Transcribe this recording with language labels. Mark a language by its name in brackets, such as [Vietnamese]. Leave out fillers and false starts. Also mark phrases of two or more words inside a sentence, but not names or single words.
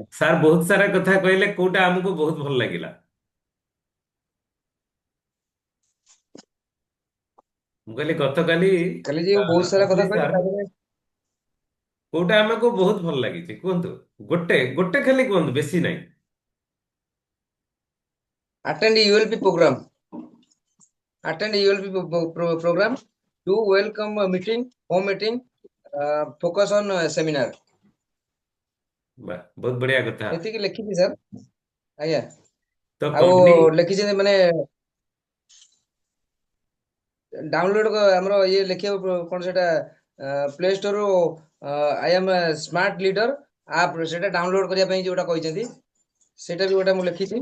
[Odia] ସାର୍ ବହୁତ ସାରା କଥା କହିଲେ, କୋଉଟା ଆମକୁ ବହୁତ ଭଲ ଲାଗିଲା? ମୁଁ କହିଲି ଗତକାଲି କାଲି ଯୋଉ ବହୁତ ସାରା କଥା ଅଜୟ କହିଲେ ସାର୍ ତା ଦେହରେ କୋଉଟା ଆମକୁ ବହୁତ ଭଲ ଲାଗିଛି କୁହନ୍ତୁ? ଗୋଟେ ଗୋଟେ ଖାଲି କୁହନ୍ତୁ, ବେଶୀ ନାହିଁ। [English] attend ULP program. Attend ULP program. Do welcome meeting, home meeting, focus on seminar. [Odia] ବା ବହୁତ ବଢିଆ କଥା। ଏତିକି ଲେଖିଛି ସାର୍। ଆଜ୍ଞା। ତ ଆଉ କମ୍ପାନୀ ଲେଖିଛନ୍ତି ମାନେ ଡାଉନଲୋଡ ଆମର ଇଏ ଲେଖିବାକୁ କଣ ସେଟା ପ୍ଲେ ଷ୍ଟୋରରୁ ଆଇ ଏମ୍ ସ୍ମାର୍ଟ ଲିଡର ଆପ ସେଟା ଡାଉନଲୋଡ କରିବା ପାଇଁ ଯୋଉଟା କହିଛନ୍ତି ସେଇଟା ବି ଗୋଟେ ମୁଁ ଲେଖିଛି।